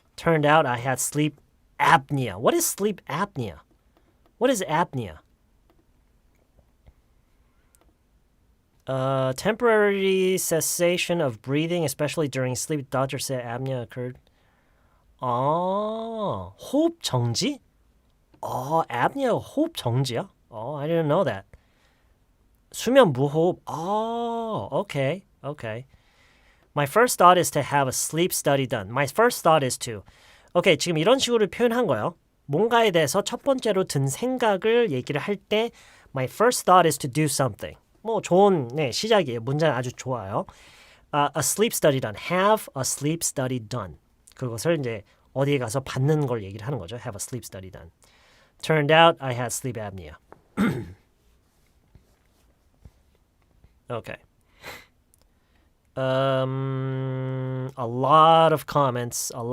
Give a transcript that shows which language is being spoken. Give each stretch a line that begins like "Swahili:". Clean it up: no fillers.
English: Turned out I had sleep apnea. What is sleep apnea? What is apnea? Temporary cessation of breathing, especially during sleep. Doctor said apnea occurred.
Korean: 호흡 정지? apnea 호흡 정지야?
English: I didn't know that.
Korean: 수면 무호흡.
English: Okay. My first thought is to have a sleep study done. My first thought is to.
Korean: Okay, 지금 이런 식으로 표현한 거예요. 뭔가에 대해서 첫 번째로 든 생각을 얘기를 할 때
English: My first thought is to do something.
Korean: 뭐 좋은 시작이에요. 문장 아주 좋아요.
English: A sleep study done. Have a sleep study done.
Korean: 그것을 이제 어디에 가서 받는 걸 얘기를 하는 거죠.
English: Have a sleep study done. Turned out I had sleep apnea. Okay. A lot of comments.